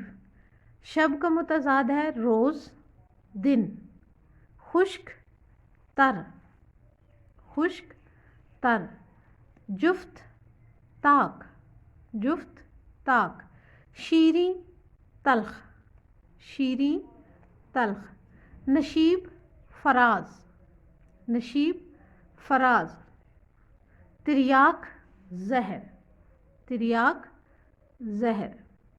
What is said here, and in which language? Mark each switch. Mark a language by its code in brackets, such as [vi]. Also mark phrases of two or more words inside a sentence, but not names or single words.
[ur] شب کا متضاد ہے روز، دن. خشک، تر، خشک، تر. جفت، طاق، جفت، طاق. شیریں، تلخ، شیریں، تلخ. نشیب فراز، نشیب فراز، تریاک زہر، تریاک زہر۔